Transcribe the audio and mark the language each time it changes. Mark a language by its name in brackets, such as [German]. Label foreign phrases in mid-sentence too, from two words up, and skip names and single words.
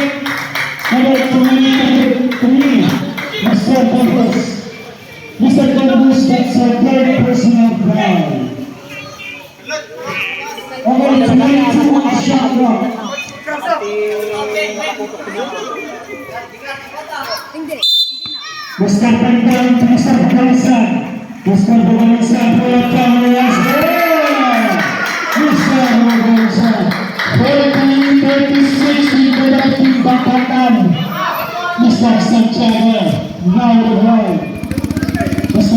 [English] Number 3. Mr. Campos. Mr. Campos, that's our third personal foul. Number 22, shot clock. Mr. Pantang, Mr. Bukalisan. Mr. Bukalisan, bola Kamalias. Mr. Bukalisan. 40-36 di penalti Batakan. Mr. Santiago, now the ball. Mr.